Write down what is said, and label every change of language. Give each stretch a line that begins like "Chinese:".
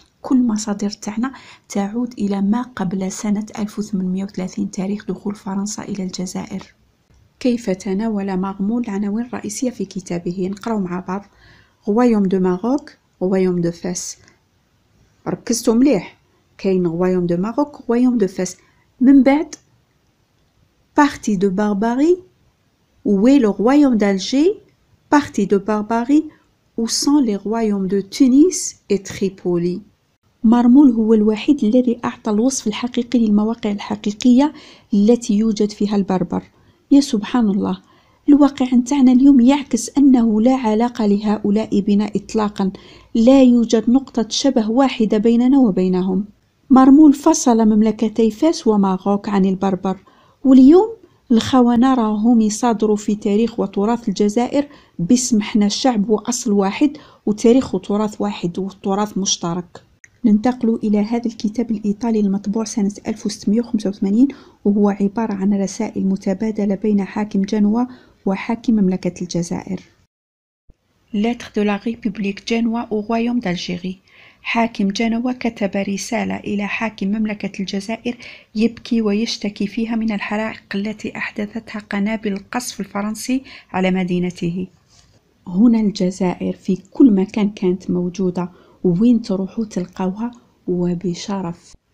Arabic: كل مصادر تاعنا تعود إلى ما قبل سنة 1830 تاريخ دخول فرنسا إلى الجزائر. كيف تناول مغمول العناوين الرئيسية في كتابه؟ نقراو مع بعض. غوايوم دو ماروك، غوايوم دو فاس. ركزتو مليح، كاين غوايوم دو ماروك، غوايوم دو فاس. من بعد
French: بارتي دو بارباري où est le royaume d'Alger, partie de Barbarie où sont les royaumes de Tunis et Tripoli.
Arabic: مرمول هو الوحيد الذي أعطى الوصف الحقيقي للمواقع الحقيقية التي يوجد فيها البربر. يا سبحان الله، الواقع نتاعنا اليوم يعكس أنه لا علاقة لهؤلاء بنا إطلاقا، لا يوجد نقطة شبه واحدة بيننا وبينهم. مرمول فصل مملكتي فاس وماروك عن البربر، واليوم الخونة راهم يصادروا في تاريخ وتراث الجزائر باسم حنا شعب وأصل واحد وتاريخ وتراث واحد وتراث مشترك. ننتقل إلى هذا الكتاب الإيطالي المطبوع سنة 1685 وهو عبارة عن رسائل متبادلة بين حاكم جنوة وحاكم مملكة الجزائر.
French: Lettre de la République Genoa au Royaume d'Algérie.
Arabic: حاكم جنوة كتب رسالة إلى حاكم مملكة الجزائر يبكي ويشتكي فيها من الحرائق التي أحدثتها قنابل القصف الفرنسي على مدينته. هنا الجزائر في كل مكان كانت موجودة، وين تروحوا تلقاوها وبشرف.